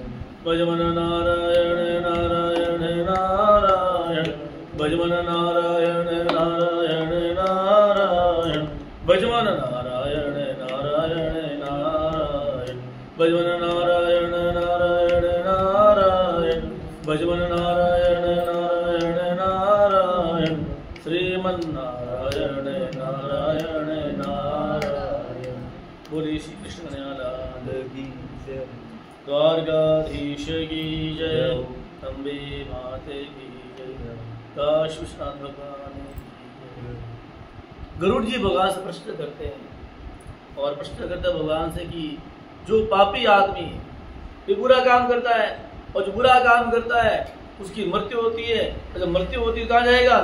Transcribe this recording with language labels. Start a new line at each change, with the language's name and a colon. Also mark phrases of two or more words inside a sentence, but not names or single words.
Hindi: भजमन नारायण नारायण नारायण, भजमन नारायण नारायण नारायण, भजमन नारायण नारायण नारायण, भजमन नारायण नारायण नारायण, भजमन नारायण नारायण नारायण, श्रीमन्नारायण नारायण नारायण। बोले श्री कृष्ण लाल की जय, द्वारकाधीश की जय, अम्बे माते की जय, काशी विश्वनाथ भगवान की जय। गरुड़ जी भगवान से प्रश्न करते हैं और प्रश्न करते हैं भगवान से कि जो पापी आदमी ये बुरा काम करता है और जो बुरा काम करता है उसकी मृत्यु होती है, और जब मृत्यु होती है कहाँ जाएगा?